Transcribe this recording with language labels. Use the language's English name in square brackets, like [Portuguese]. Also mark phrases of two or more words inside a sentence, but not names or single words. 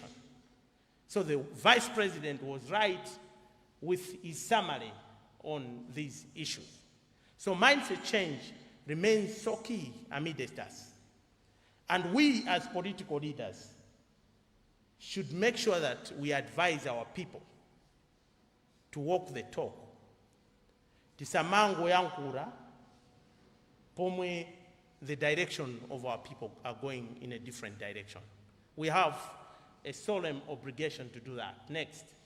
[English] So the vice president was right with his summary on these issues. So mindset change remains so key amidst us. And we as political leaders should make sure that we advise our people to walk the talk. [Nyanja] Tisamango yankura, pomwe [English] the direction of our people are going in a different direction. We have a solemn obligation to do that. Next.